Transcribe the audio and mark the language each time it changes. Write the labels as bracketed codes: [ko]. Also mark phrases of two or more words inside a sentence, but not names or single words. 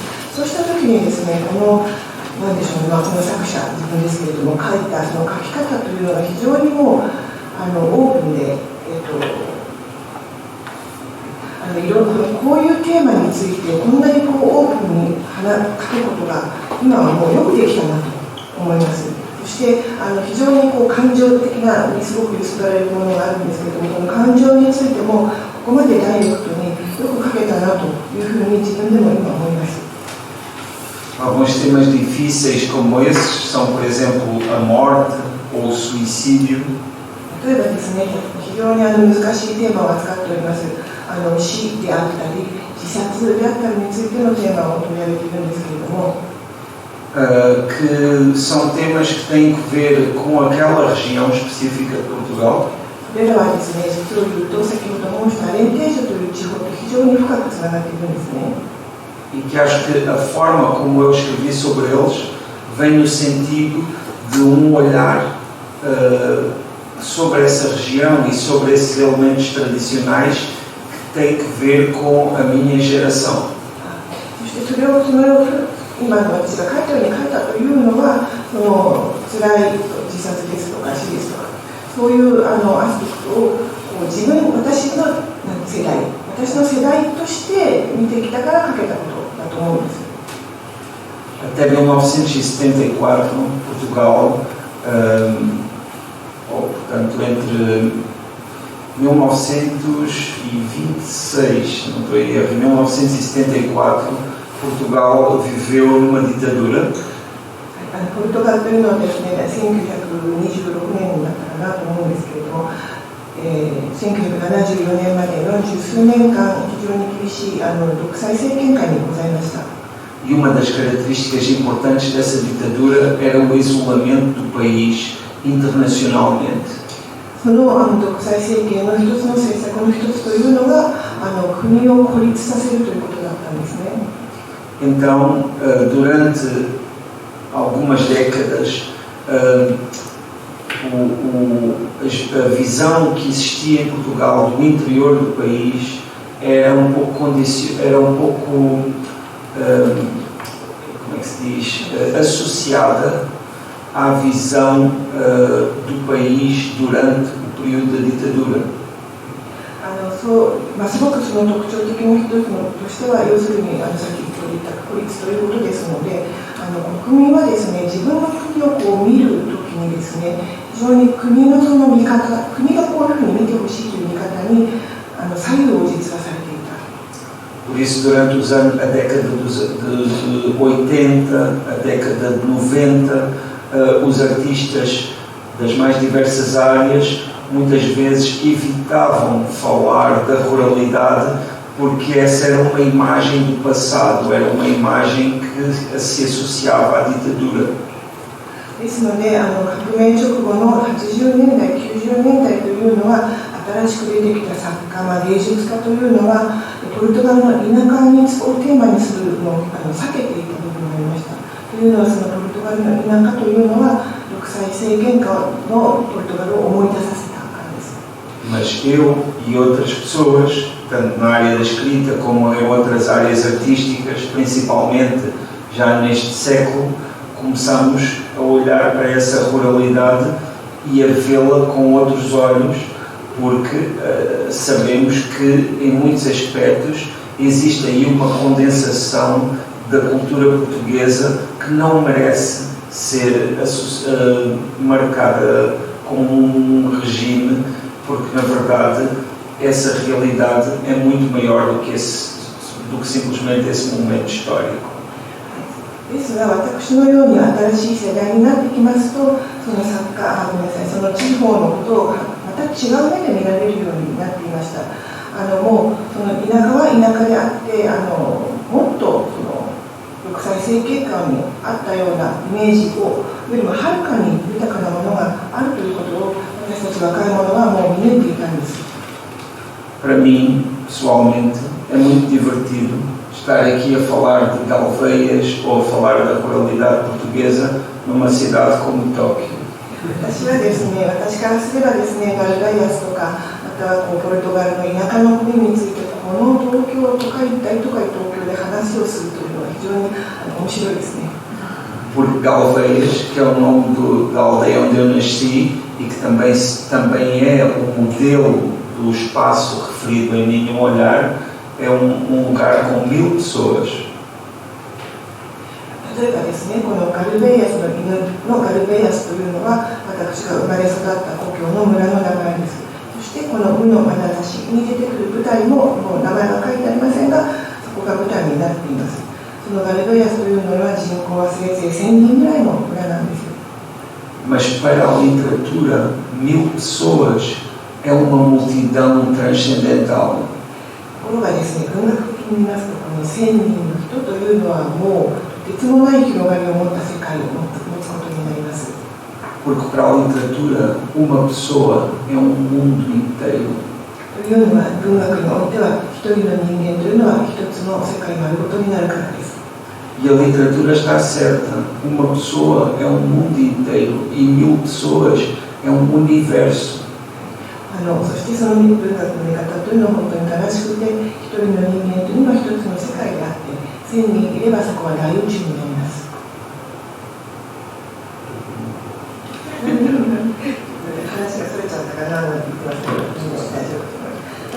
[ja] そうした時にですね、何でしょうね、この作者自分ですけれども書いたその書き方というのが非常にもうオープンで、いろいろこういうテーマについてこんなにオープンに書くことが今はもうよくできたなと思います。そして非常に感情的なすごく揺すられるものがあるんですけれども、この感情についてもここまでダイレクトによく書けたなというふうに自分でも今思います。 [pt] Alguns temas difíceis como esses são, por exemplo, a morte ou o suicídio. [ja] 例えばですね、非常に難しいテーマを扱っております。死であったり自殺であったりについてのテーマを取り上げているんですけれども、 [pt] que são temas que têm que ver com aquela região específica de Portugal. [ja] それらはですね、実を言うと先ほど申したアレンテージョという地方と非常に深くつながっているんですね。 [pt] E que acho que a forma como eu escrevi sobre eles vem no sentido de olhar sobre essa região e sobre esses elementos tradicionais que têm que ver com a minha geração. [ja] そしてそれを今の私が書いたように書いたというのは、その辛い自殺ですとか死ですとか、そういうアスペクトを私の世代として見てきたから書けたことだと思うんです。 [pt] Até 1974, Portugal, ou portanto entre 1926, não estou a erro, 1974, Portugal viveu numa ditadura. [ja] ポルトガルというのはですね、1926年だったかなと思うんですけれども、1974年まで40数年間非常に厳しい独裁政権下にございました。 [pt] E uma das características importantes dessa ditadura era o isolamento do país internacionalmente. [ja] その独裁政権の一つの政策の一つというのが国を孤立させるということだったんですね。 [pt] Então, durante algumas décadas, a visão que existia em Portugal do interior do país era um pouco como é que se diz, associada à visão do país durante o período da ditadura. [ja] すごくその特徴的な一つのとしては、要するにさっき言った孤立ということですので、国民はですね、自分の国をこう見るときにですね、非常に国のその見方、国がこういうふうに見てほしいという見方に左右を実はされていた。 [pt] Por isso, durante os anos, a década de 80, a década de 90, os artistas das mais diversas áreas muitas vezes evitavam falar da ruralidade porque essa era uma imagem do passado, era uma imagem que se associava à ditadura. [ja] ですので、革命直後の80年代、90年代というのは、新しく出てきた作家、芸術家というのは、ポルトガルの田舎をテーマにするのを避けていた部分がありました。というのは、そのポルトガルの田舎というのは、独裁政権下のポルトガルを思い出させたからです。 [pt] Mas eu e outras pessoas, tanto na área da escrita como em outras áreas artísticas, principalmente já neste século, começamos a olhar para essa ruralidade e a vê-la com outros olhos, porque sabemos que em muitos aspectos existe aí uma condensação da cultura portuguesa que não merece ser marcada como um regime, porque na verdade essa realidade é muito maior do que simplesmente esse momento histórico. [ja] ですが、私のように新しい世代になってきますと、そのその地方のことをまた違う目で見られるようになっていました。もうその田舎は田舎であって、もっとその独裁政権下にあったようなイメージをよりもはるかに豊かなものがあるということを私たち若い者はもう見抜いていたんです。 [pt] Para mim, pessoalmente, é muito divertido estar aqui a falar de Galveias ou a falar da ruralidade portuguesa numa cidade como Tóquio. [ja] 私はですね、私からすればですね、ガルガイアスとか、またはポルトガルの田舎の国について、この東京、大都会東京で話をするというのは非常に面白いですね。 [pt] Porque Galveias, que é o nome da aldeia onde eu nasci e que também é o modelo do espaço referido em Nenhum Olhar, é um lugar com 1000 pessoas. [ja] 例えばですね、このガルベイアスの犬のガルベイアスというのは私が生まれ育った故郷の村の名前です。そしてこの「無の眼差し」に出てくる舞台ももう名前は書いてありませんが、そこが舞台になっています。そのガルベイアスというのは人口はせいぜい1000人ぐらいの村なんです。 [pt] Mas para a literatura, 1000 pessoas é uma multidão transcendental. [ja] ところがですね、文学的に見ますと、この1000人の人というのはもうとてつもない広がりを持った世界を持つことになります。 [pt] Porque para a literatura, uma pessoa é mundo inteiro. [ja] というのは文学においては一人の人間というのは一つの世界丸ごとになるからです。 [pt] E a literatura está certa. Uma pessoa é mundo inteiro e 1000 pessoas é universo. [ja] そしてその文学の見方というのは本当に正しくて、一人の人間というのは一つの世界であって、1000人いればそこは大宇宙になります。話がそれちゃったかななんて言ってましたけど、大丈夫と思います。